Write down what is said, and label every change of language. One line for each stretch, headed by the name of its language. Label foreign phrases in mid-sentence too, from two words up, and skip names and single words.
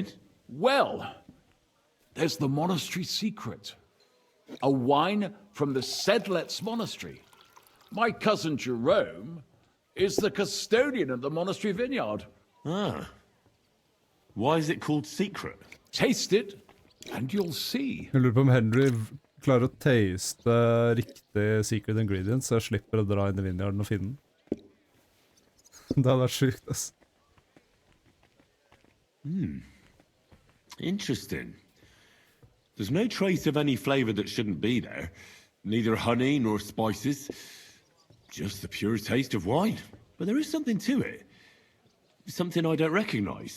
English: Well, there's the monastery secret. A wine from the Sedlets Monastery. My cousin Jerome is the custodian of the monastery vineyard. Ah. Why is it called secret? Taste it, and you'll see.
Norwegian: Jeg lurer på om Henry Klarer å taste riktig
English: secret ingredients,
Norwegian: så jeg slipper å dra inn i vineyarden og finne den. Det hadde vært sykt, ass.
English: Interesting. There's no trace of any flavor that shouldn't be there. Neither honey nor spices. Just the pure taste of wine. But there is something to it. Something I don't recognize.